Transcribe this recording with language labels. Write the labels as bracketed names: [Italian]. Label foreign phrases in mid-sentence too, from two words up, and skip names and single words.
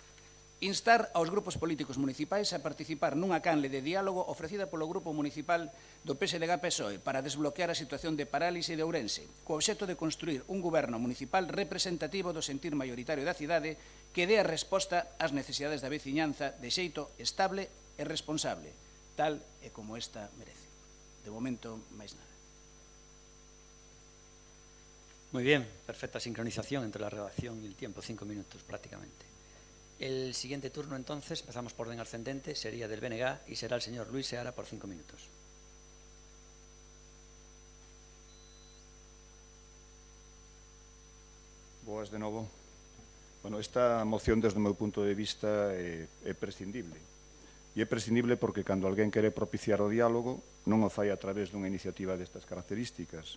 [Galician] Instar aos grupos políticos municipais a participar nunha canle de diálogo ofrecida polo Grupo Municipal do PSDG-PSOE para desbloquear a situación de parálise de Ourense, co obxecto de construir un goberno municipal representativo do sentir maioritario da cidade que dé a resposta ás necesidades da veciñanza de xeito estable e responsable, tal e como esta merece. De momento, máis nada. [Spanish] Muy bien, perfecta sincronización entre la redacción y el tiempo, 5 minutos prácticamente. El siguiente turno, entonces, empezamos por orden ascendente, sería del BNG y será el señor Luis Seara por 5 minutos. [Galician] Boas de novo. Bueno, esta moción, desde o meu punto de vista, é prescindible. E é prescindible porque cando alguén quere propiciar o diálogo non o fai a través dunha iniciativa destas características.